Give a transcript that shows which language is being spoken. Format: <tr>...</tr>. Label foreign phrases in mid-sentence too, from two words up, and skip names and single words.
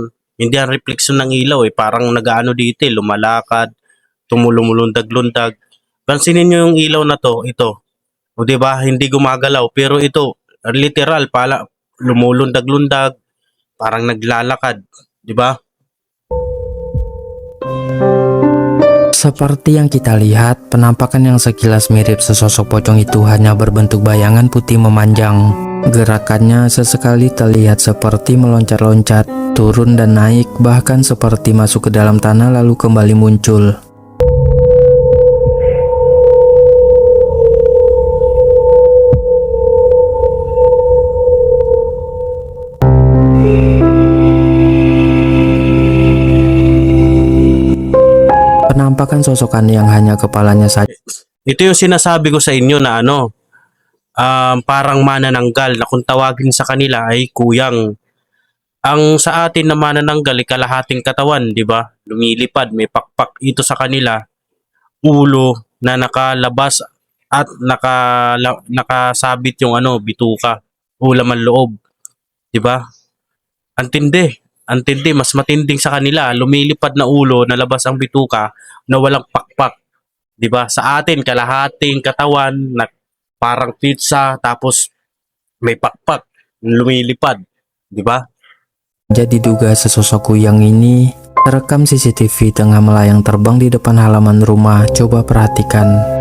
<tl>Hindi yan refleksyon ng ilaw eh. Parang nagaano dito eh, lumalakad, lumulundag-lundag. Pansinin nyo yung ilaw na to, ito. O di ba hindi gumagalaw, pero ito, literal, pala, lumulundag-lundag, parang naglalakad, di ba?</tl> <id>Seperti yang kita lihat, penampakan yang sekilas mirip sesosok pocong itu hanya berbentuk bayangan putih memanjang. Gerakannya sesekali terlihat seperti meloncat-loncat, turun dan naik, bahkan seperti masuk ke dalam tanah lalu kembali muncul. Penampakan sosok aneh yang hanya kepalanya saja</id> <tl>Ito yung sinasabi ko sa inyo na parang manananggal na kung tawagin sa kanila ay kuyang. Ang sa atin na manananggal ay kalahating katawan, di ba? Lumilipad, may pakpak. Ito sa kanila, ulo na nakalabas at nakasabit yung bituka, laman loob, di ba? Antindi, mas matinding sa kanila, lumilipad na ulo, nalabas ang bituka, na walang pakpak. 'Di ba? Sa atin kalahating katawan na parang pizza tapos may pakpak, lumilipad, 'di ba?</tl> <id>diduga sesosok kuyang ini terekam CCTV tengah melayang terbang di depan halaman rumah. Coba perhatikan.</id>